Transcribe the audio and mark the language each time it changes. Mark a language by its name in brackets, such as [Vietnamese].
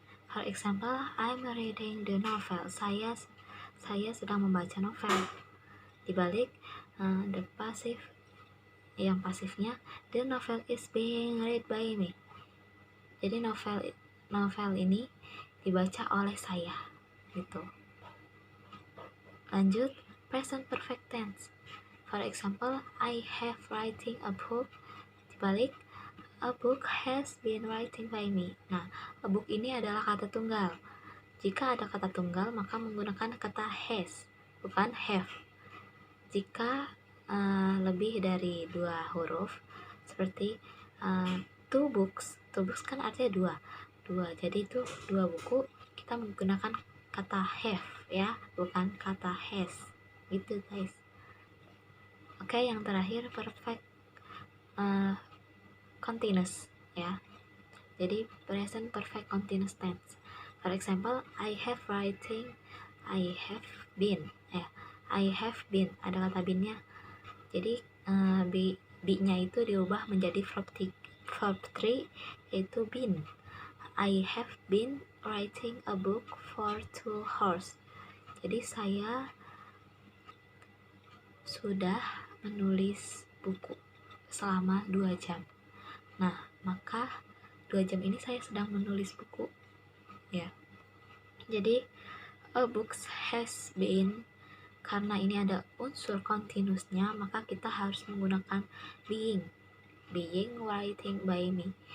[English] For example, I'm reading the novel. [Indonesian] Saya sedang membaca novel. Dibalik [English] the passive, [Indonesian] yang pasifnya, [English] the novel is being read by me. [Indonesian] Jadi novel ini dibaca oleh saya gitu. Lanjut, [English] present perfect tense. For example, I have writing a book. [Indonesian] Dibalik, [English] a book has been writing by me. [Indonesian] Nah, a book ini adalah kata tunggal. Jika ada kata tunggal, maka menggunakan kata has, bukan have. Jika lebih dari 2 huruf, seperti 2 books. 2 books kan artinya 2. Jadi itu 2 buku, kita menggunakan kata have ya, bukan kata has. [English] Gitu guys. [Indonesian] Oke, yang terakhir perfect continuous ya. Jadi [English] present perfect continuous tense. For example, I have writing, I have been. I have been, [Indonesian] ada kata been-nya. Jadi be-nya itu diubah menjadi verb 3 yaitu been. [English] I have been writing a book for 2 hours. [Indonesian] Jadi saya sudah menulis buku selama 2 jam. Nah, maka 2 jam ini saya sedang menulis buku. Ya. Jadi [English] a book has been, [Indonesian] karena ini ada unsur continuousnya, maka kita harus menggunakan [English] being writing by me.